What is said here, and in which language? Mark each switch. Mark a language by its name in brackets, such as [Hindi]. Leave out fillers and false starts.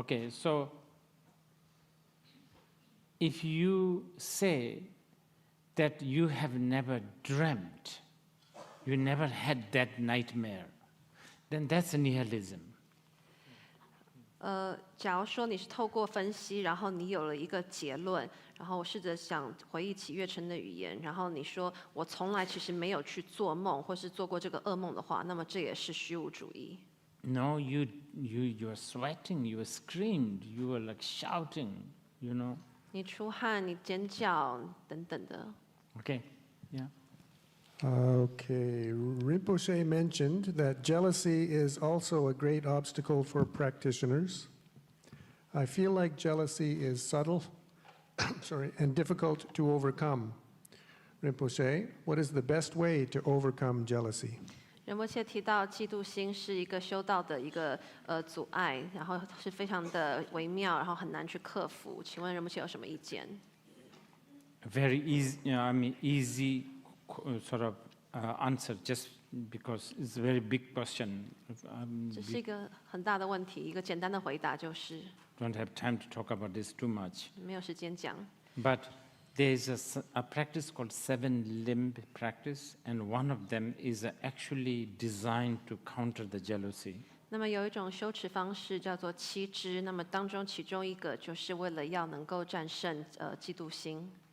[English] so if you say that you have never dreamt, you never had that nightmare, then that's a nihilism. [Chinese] 假如说你是透过分析，然后你有了一个结论，然后我试着想回忆起月晨的语言，然后你说我从来其实没有去做梦，或是做过这个噩梦的话，那么这也是虚无主义。 [English] No, you are sweating, you screamed, you were like shouting, [Chinese] 你出汗，你尖叫等等的。 [English] Okay, yeah. Okay, Rinpoche mentioned that jealousy is also a great obstacle for practitioners. I feel like jealousy is subtle and difficult to overcome. Rinpoche, what is the best way to overcome jealousy? [Chinese] 仁波切提到嫉妒心是一个修道的一个阻碍，然后是非常的微妙，然后很难去克服。请问仁波切有什么意见？ [English] Very easy, easy sort of answer, just because it's a very big question. [Chinese] 这是一个很大的问题，一个简单的回答就是 [English] Don't have time to talk about this too much. [Chinese] 没有时间讲。 [English] But there's a practice called 7-limb practice, and one of them is actually designed to counter the jealousy. [Chinese] 那么有一种修持方式叫做7支，那么当中其中一个就是为了要能够战胜嫉妒心，